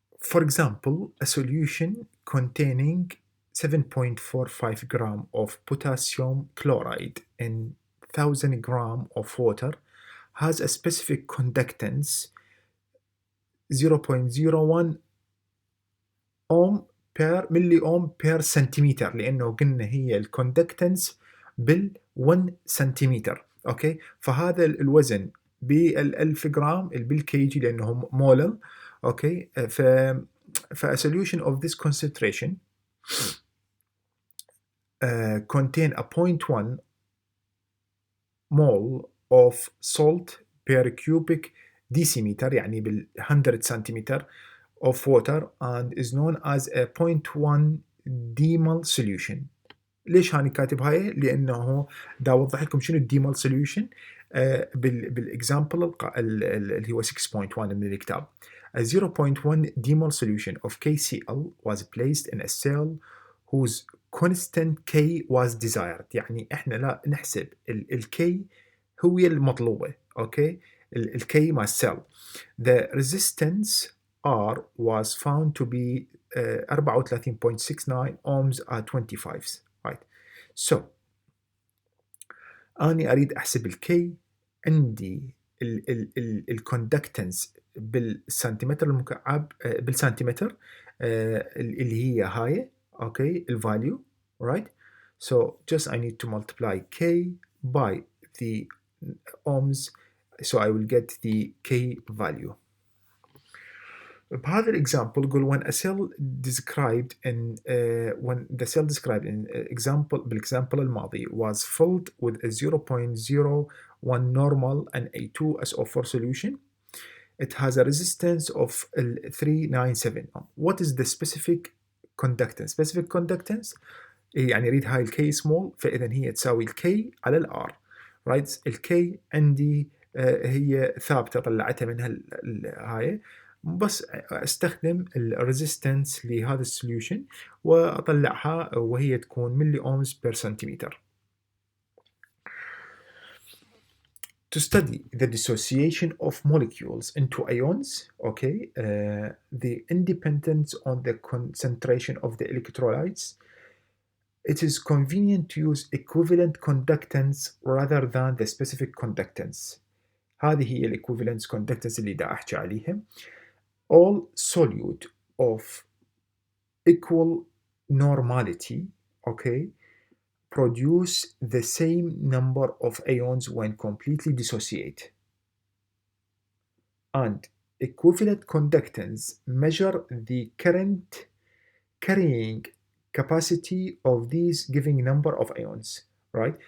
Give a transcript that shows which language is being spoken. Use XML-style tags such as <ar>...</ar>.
<en>For example, a solution containing 7.45 gram of potassium chloride in 1000 gram of water has a specific conductance 0.01 ohm per milli ohm per centimeter،</en> <ar>لأنه قلنا هي الكوندكتنس بال1 سنتيمتر. أوكي. فهذا الوزن بال1000 جرام بالكي جي لأنهم مولل.</ar> <en>okay, a solution of this concentration contain a 0.1 mole of salt per cubic decimeter</en> <ar>يعني بال100 سنتيمتر</ar> <en>of water and is known as a 0.1 demal solution.</en> <ar>ليش هاني كاتب هاي؟ لأنه دا أوضح لكم شنو الديمال سوليوشن بالاكزامبل اللي هو 6.1 من الكتاب.</ar> <en>A 0.1 demal solution of KCl was placed in a cell whose constant K was desired.</en> <ar>يعني احنا لا نحسب الكي هو المطلوبة. اوكي، الكي مع السيل.</ar> <en>The resistance R was found to be 34.69 ohms at 25. Right.</en> <ar>So أنا أريد أحسب الكي. عندي الكوندكتنس بالسنتيمتر المكعب بالسنتيمتر اللي هي هاي. اوكي، الفاليو. right.</ar> <en>So just I need to multiply K by the ohms, so I will get the K value. بهذا الإكزامبل يقول when a cell described in when the cell described in example</en> <ar>بالإكزامبل الماضي</ar> <en>was filled with a 0.01 normal and a 2SO4 solution, it has a resistance of 397. What is the specific conductance?</en> <ar>Specific conductance يعني يريد هاي الكي small، فإذا هي تساوي الكي على الار.</ar> <en>right.</en> <ar>الكي عندي هي ثابتة طلعتها من هاي، بس استخدم الريزيستنس لهذا السوليوشن واطلعها وهي تكون ملي اومز بير سنتيمتر.</ar> <en>To study the dissociation of molecules into ions, okay, the independence on the concentration of the electrolytes, it is convenient to use equivalent conductance rather than the specific conductance.</en> <ar>هذه هي equivalent conductance اللي دا أحكي عليها.</ar> <en>All solute of equal normality, okay, produce the same number of ions when completely dissociate. And equivalent conductance measure the current carrying capacity of these giving number of ions, right?</en>